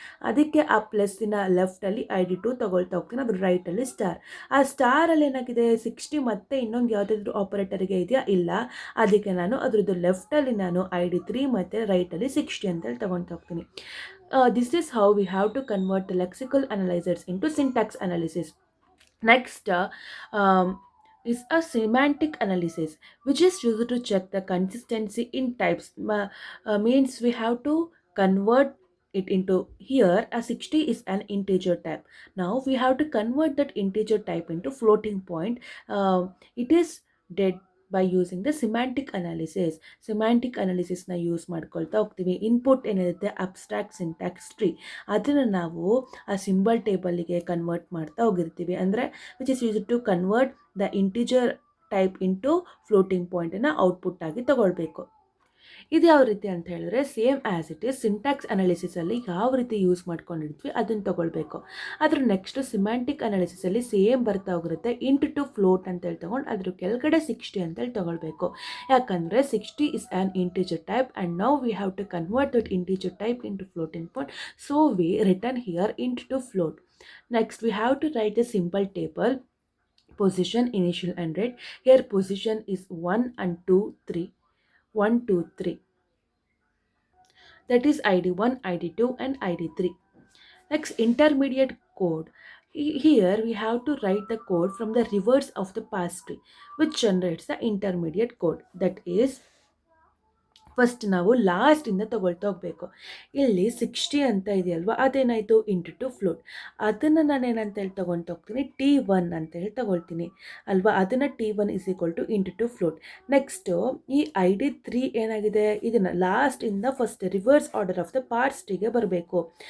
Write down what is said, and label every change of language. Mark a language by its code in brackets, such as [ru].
[kn] ಅದಕ್ಕೆ ಆ ಪ್ಲಸ್ಸಿನ ಲೆಫ್ಟಲ್ಲಿ ID 2 ತೊಗೊಳ್ತಾ ಹೋಗ್ತೀನಿ, ಅದು ರೈಟಲ್ಲಿ ಸ್ಟಾರ್. ಆ ಸ್ಟಾರಲ್ಲಿ ಏನಾಗಿದೆ, 60 ಮತ್ತೆ ಇನ್ನೊಂದು ಯಾವುದಾದ್ರೂ ಆಪರೇಟರ್ಗೆ ಇದೆಯಾ, ಇಲ್ಲ. ಅದಕ್ಕೆ ನಾನು ಅದ್ರದ್ದು ಲೆಫ್ಟಲ್ಲಿ ನಾನು ID 3 ಮತ್ತು ರೈಟಲ್ಲಿ 60 ಅಂತೇಳಿ ತೊಗೊಳ್ತಾ ಹೋಗ್ತೀನಿ. [en] This is how we have to convert the lexical analysers into syntax analysis. Next is a semantic analysis, which is used to check the consistency in types. Means we have to convert it into, here a 60 is an integer type. Now we have to convert that integer type into floating point. It is dead by using the semantic analysis. [kn] Semantic analysis ನ use ಮಾಡ್ಕೊಳ್ತಾ ಹೋಗ್ತೀವಿ. Input ಏನಿರುತ್ತೆ, abstract syntax tree, ಅದನ್ನು ನಾವು ಆ symbol ಟೇಬಲ್ಗೆ convert ಮಾಡ್ತಾ ಹೋಗಿರ್ತೀವಿ. [en] ಅಂದರೆ which is use to convert the integer type into floating ಪಾಯಿಂಟನ್ನು [kn] output ಆಗಿ ತಗೊಳ್ಬೇಕು. ಇದು ಯಾವ ರೀತಿ ಅಂತ ಹೇಳಿದ್ರೆ, [en] same as it is [kn] syntax ಅನಾಲಿಸಿಸಲ್ಲಿ ಯಾವ ರೀತಿ ಯೂಸ್ ಮಾಡ್ಕೊಂಡಿರ್ತೀವಿ ಅದನ್ನು ತೊಗೊಳ್ಬೇಕು. ಅದ್ರ ನೆಕ್ಸ್ಟು ಸಿಮ್ಯಾಂಟಿಕ್ ಅನಾಲಿಸಿಸಲ್ಲಿ ಸೇಮ್ ಬರ್ತಾ ಹೋಗಿರುತ್ತೆ, ಇಂಟು ಫ್ಲೋಟ್ ಅಂತೇಳಿ ತೊಗೊಂಡು ಅದ್ರ ಕೆಳಗಡೆ 60 ಅಂತೇಳಿ ತೊಗೊಳ್ಬೇಕು. [en] ಯಾಕಂದರೆ 60 is an integer type and now we have to convert that integer type into floating point. So we return here into float. Next we have to write a simple table, position, initial and rate. Here position is 1 and 2 3, 1 2 3, that is ID 1, ID 2 and ID 3. Next, intermediate code. Here we have to write the code from the reverse of the parse tree, which generates the intermediate code. That is, [kn] first ನಾವು ಲಾಸ್ಟಿಂದ ತೊಗೊಳ್ತಾ ಹೋಗಬೇಕು. ಇಲ್ಲಿ 60 ಅಂತ ಇದೆಯಲ್ವ, ಅದೇನಾಯಿತು, into float. ಅದನ್ನು ನಾನು ಏನಂತ ಹೇಳಿ ತೊಗೊಳ್ತಾ ಹೋಗ್ತೀನಿ, T1 ಅಂತೇಳಿ ತೊಗೊಳ್ತೀನಿ ಅಲ್ವಾ. ಅದನ್ನು T1 is equal two into float. Next ಈ ID 3 ಏನಾಗಿದೆ, ಇದನ್ನು ಲಾಸ್ಟಿಂದ first reverse order of the parts ಟ್ರೀಗೆ ಬರಬೇಕು.